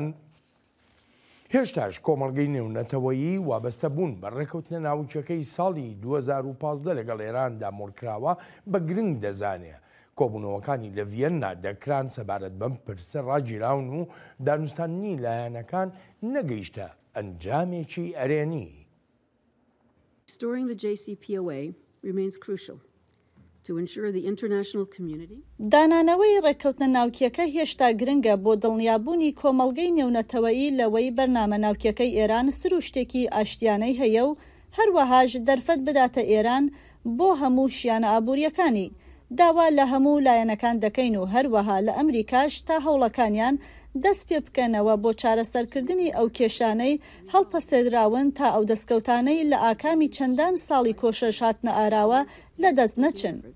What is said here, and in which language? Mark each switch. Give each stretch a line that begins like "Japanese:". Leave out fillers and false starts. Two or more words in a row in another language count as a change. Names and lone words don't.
Central Kurdish: هێشتاش کۆمەڵگەی نێونەتەوەیی وابەستە بوون بە ڕێکەوتنە ناوچەکەی ساڵی 2015 لەگەڵ ئێراندا مۆرکراوە بە گرنگ دەزانێ. کۆبوونەوەکانی لە ڤیەننا دەکران سەبارەت بەم پرسە ڕاگیراون و دانوستانی لایەنەکان نەگەیشتە ئەنجامێکی ئەرێنی.
English: Restoring the JCPOA remains crucial to ensure the international community.
Central Kurdish: دانانەوەی ڕێککەوتنە ناوکیەکە هێشتا گرنگە بۆ دڵنیابوونی کۆمەڵگەی نێونەتەوەیی لەوەی بەرنامە ناوکیەکەی ئێران سروشتێکی ئاشتیانەی هەیە و هەروەهاش دەرفەت بداتە ئێران بۆ هەموو شیانە ئابوووریەکانی. داوا لە هەموو لایەنەکان دەکەین و هەروەها لە ئەمریکاش تا هەوڵەکانیان دەست پێ بکەنەوە بۆ چارەسەرکردنی ئەو کێشانەی هەڵپەسێدراون تا ئەو دەستکەوتانەی لە ئاکامی چەندان ساڵی کۆشەش هاتنە ئاراوە لە دەست نەچن.